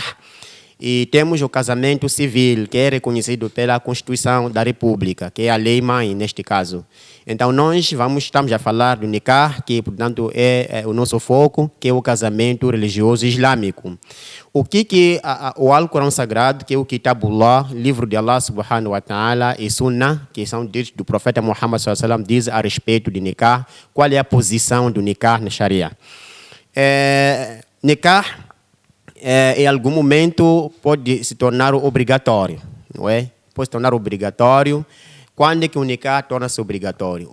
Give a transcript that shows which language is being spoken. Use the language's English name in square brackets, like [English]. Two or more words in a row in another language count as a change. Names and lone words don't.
[Portuguese] E temos o casamento civil, que é reconhecido pela Constituição da República, que é a lei-mãe, neste caso. Então, nós estamos a falar do nikah, que, portanto, é o nosso foco, que é o casamento religioso islâmico. O que o Alcorão Sagrado, que é o Kitabullah, livro de Allah [Arabic] سبحانه وتعالى, [Portuguese] e Sunnah, que são ditos do profeta Muhammad [Arabic] صلى الله عليه وسلم, [Portuguese] diz a respeito de nikah, qual é a posição do nikah na Sharia. Nikah, em algum momento pode se tornar obrigatório, não é? Pode se tornar obrigatório. Quando é que o nikah torna-se obrigatório?